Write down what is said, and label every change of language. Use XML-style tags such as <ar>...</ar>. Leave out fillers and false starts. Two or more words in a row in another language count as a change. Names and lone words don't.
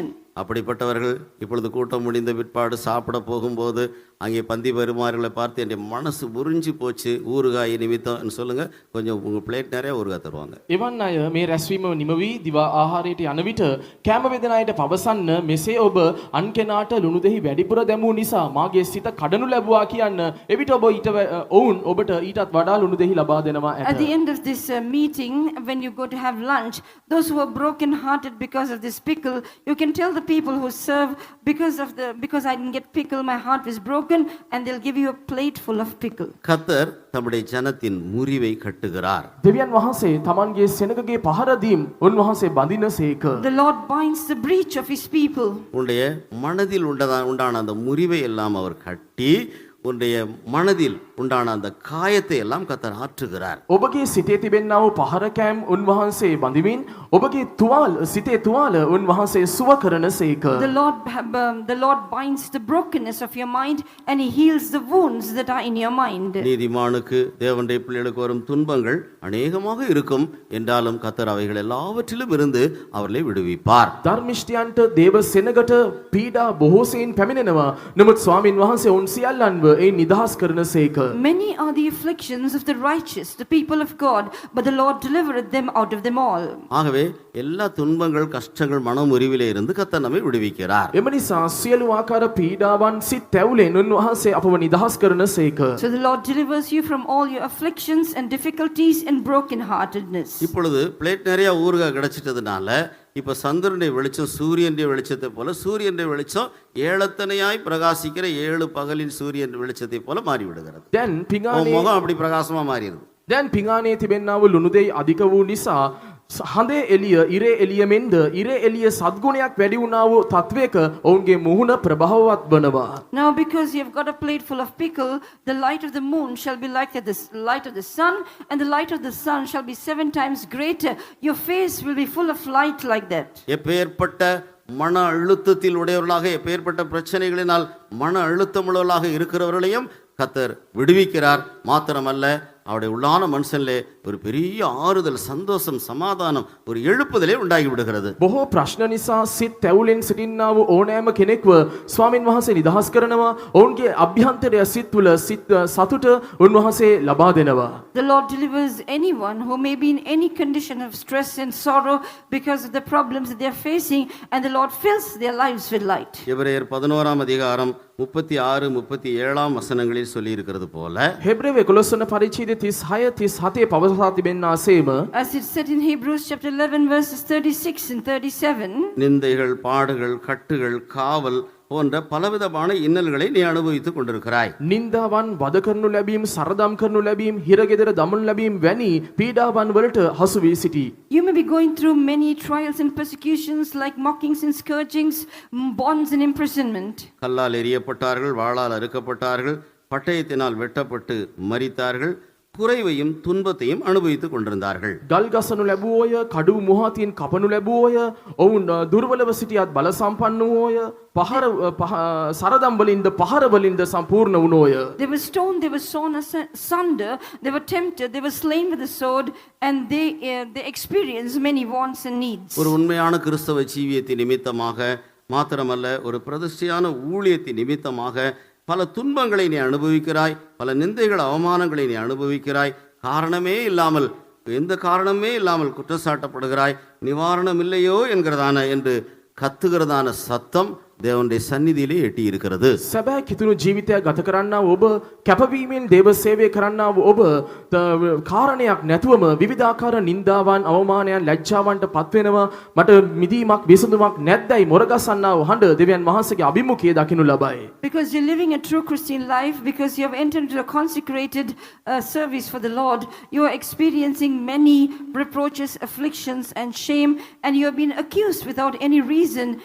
<ta>அப்படிப்பட்டவர்கள் இப்பொழுது கூட்டம் முடிந்த பிற்பாடு சாப்பிட போகும்போது அங்கே பந்தி பரிமாறுகளை பார்த்து என் மனசு முறிஞ்சு போச்சு ஊறுகாய் நிமித்தம் சொல்லுங்க, கொஞ்சம் உங்கள் பிளேட் நிறைய ஊறுகாய் தருவாங்க.</ta> <si>එවන් අය මේ රැස්වීම නිමවී දිවා ආහාරයට යන විට කැම වේදන අයට පවසන්න, මෙසේ ඔබ අන් කෙනාට ලුණු දෙහි වැඩිපුර දැමූ නිසා මාගේ සිත කඩනු ලැබුවා කියන්න. එවිට ඔබ ඔවුන් ඔබට ඊටත් වඩා ලුණු දෙහි ලබා දෙනවා ඇත.</si> <en>At the end of this meeting, when you go to have lunch, those who are broken hearted because of this pickle, you can tell the people who serve, because I didn't get pickle, my heart was broken, and they'll give you a plate full of pickle.</en> <ta>கர்த்தர் தம்முடைய ஜனத்தின் முறிவை கட்டுகிறார்.</ta> <si>දෙවියන් වහන්සේ තමන්ගේ සෙනගගේ පහර දීම් උන්වහන්සේ බඳිනසේක.</si> <en>The Lord binds the breach of his people.</en> <ta>உன்னுடைய மனதில் உண்டான அந்த முறிவை எல்லாம் அவர் கட்டி உன்னுடைய மனதில் உண்டான அந்த காயத்தை எல்லாம் கர்த்தர் ஆற்றுகிறார்.</ta> <si>ඔබගේ සිතේ තිබෙන්නා වූ පහරකෑම් උන්වහන්සේ බඳිමින් ඔබගේ සිතේ තුවාල උන්වහන්සේ සුව කරනසේක.</si> <en>The Lord binds the brokenness of your mind, and he heals the wounds that are in your mind.</en> <ta>நீதிமானுக்கு தேவனுடைய பிள்ளைகளுக்கு வரும் துன்பங்கள் அநேகமாக இருக்கும் என்றாலும் கர்த்தர் அவைகள் எல்லாவற்றிலும் இருந்து அவர்களை விடுவிப்பார்.</ta> <si>ධර්මිෂ්ඨයන්ට දේව සෙනගට පීඩා බොහෝසෙයින් පැමිණෙනවා. නමුත් ස්වාමින් වහන්සේ උන් සියල්ලන්ව ඒ නිදහස් කරනසේක.</si> <en>Many are the afflictions of the righteous, the people of God, but the Lord delivered them out of them all.</en> <ta>ஆகவே எல்லா துன்பங்கள் கஷ்டங்கள் மனமுறிவிலே இருந்து கர்த்தர் நம்மை விடுவிக்கிறார்.</ta> <si>එම නිසා සියලු ආකාර පීඩාවන් සිත් ඇවුලෙන් උන්වහන්සේ අපව නිදහස් කරනසේක.</si> <en>So the Lord delivers you from all your afflictions and difficulties and brokenheartedness.</en> <ta>இப்பொழுது பிளேட் நிறைய ஊறுகாய் கிடைச்சிட்டதுனால இப்ப சந்திரனுடைய வெளிச்சம் சூரியனுடைய வெளிச்சத்தை போல, சூரியனுடைய வெளிச்சம் ஏழத்தனையாய் பிரகாசிக்கிற 7 பகலின் சூரியன் வெளிச்சத்தை போல மாறிவிடுகிறது.</ta> <si>දැන් පිඟානේ</si> <ta>முகம் அப்படி பிரகாசமா மாறிடுது.</ta> <si>දැන් පිඟානේ තිබෙන්නා වූ ලුණු දෙයි අධික වූ නිසා හඳේ එළිය ඉරේ එළිය මෙන්ද ඉරේ එළිය සද්ගුණයක් වැඩි වුණා වූ තත්වයක ඔවුන්ගේ මුහුණ ප්‍රභාවවත් වනවා.</si> <en>Now because you have got a plate full of pickle, the light of the moon shall be like the light of the sun, and the light of the sun shall be 7 times greater. Your face will be full of light like that.</en> <ta>எப்பேற்பட்ட மன அழுத்தத்தில் உடையவர்களாக, எப்பேற்பட்ட பிரச்சனைகளினால் மன அழுத்தமுள்ளவர்களாக இருக்கிறவர்களையும் கர்த்தர் விடுவிக்கிறார். மாத்திரமல்ல, அவருடைய உள்ளான மனுஷனிலே ஒரு பெரிய ஆறுதல், சந்தோஷம், சமாதானம், ஒரு எழுப்புதலே உண்டாகி விடுகிறது.</ta> <si>බොහෝ ප්‍රශ්න නිසා සිත් ඇවුලෙන් සිටින්නා වූ ඕනෑම කෙනෙක්ව ස්වාමින් වහන්සේ නිදහස් කරනවා. ඔවුන්ගේ අභ්‍යන්තරය සිත් තුළ සතුට උන්වහන්සේ ලබා දෙනවා.</si> <en>The Lord delivers anyone who may be in any condition of stress and sorrow because of the problems that they are facing, and the Lord fills their lives with light.</en> <ta>எபிரேயர் 11 அதிகாரம் 36 37 வசனங்களில் சொல்லி இருக்கிறது போல,</ta> <si>හෙබ්‍රේව 11 වන පරිච්ඡේදයේ 36 37 පවසා තිබෙනා සේම,</si> <en>as it's said in Hebrews chapter 11 verses 36 and 37,</en> <ta>நிந்தைகள், பாடுகள், கட்டுகள், காவல் போன்ற பலவிதமான இன்னல்களை நீ அனுபவித்துக் கொண்டிருக்கிறாய்.</ta> <si>නින්දාවන් වද කරනු ලැබීම, සරදම් කරනු ලැබීම, හිරගෙදර දමනු ලැබීම වැනි පීඩාවන් වලට හසු වී සිටී.</si> <en>You may be going through many trials and persecutions like mockings and scourgings, bonds and imprisonment.</en> <ta>கல்லால் எறியப்பட்டார்கள், வாளால் அறுக்கப்பட்டார்கள், பட்டயத்தினால் வெட்டப்பட்டு மரித்தார்கள், குறைவையும் துன்பத்தையும் அனுபவித்துக் கொண்டிருந்தார்கள்.</ta> <si>ගල් ගසනු ලැබුවෝය, කඩු මුහතින් කපනු ලැබුවෝය, ඔවුන් දුර්වලව සිටියත් බල සම්පන්න වූවෝය, සරදම් වලින්ද පහර වලින්ද සම්පූර්ණ වුණෝය.</si> <en>They were stoned, they were sawn asunder, they were tempted, they were slain with the sword, and they experienced many wants and needs.</en> <ta>ஒரு உண்மையான கிறிஸ்தவ ஜீவியத்தின் நிமித்தமாக மாத்திரமல்ல ஒரு பிரதிஷ்டையான ஊழியத்தின் நிமித்தமாக பல துன்பங்களை நீ அனுபவிக்கிறாய், பல நிந்தைகள் அவமானங்களை நீ அனுபவிக்கிறாய், காரணமே இல்லாமல் எந்த காரணமே இல்லாமல் குற்றச்சாட்டப்படுகிறாய், நிவாரணம் இல்லையோ என்று கத்துகிறதான சத்தம் தேவனுடைய சந்நிதியிலே எட்டி இருக்கிறது.</ta> <si>සැබෑ කිතුණු ජීවිතයක් ගත කරන්නා ඔබ කැපවීමෙන් දේව සේවය කරන්නා ඔබ කාරණයක් නැතුවම විවිධාකාර නින්දාවන් අවමානයන් ලැජ්ජාවන්ට පත් වෙනවා. මට මිදීමක් විසඳුමක් නැද්දයි මොරගසන්නා වූ හඬ දෙවියන් වහන්සේගේ අභිමුඛයේ දකින්නු ලබයි.</si> <en>Because you're living a true Christian life, because you have entered into a consecrated service for the Lord, you are experiencing many reproaches, afflictions, and shame, and you have been accused without any reason.</en>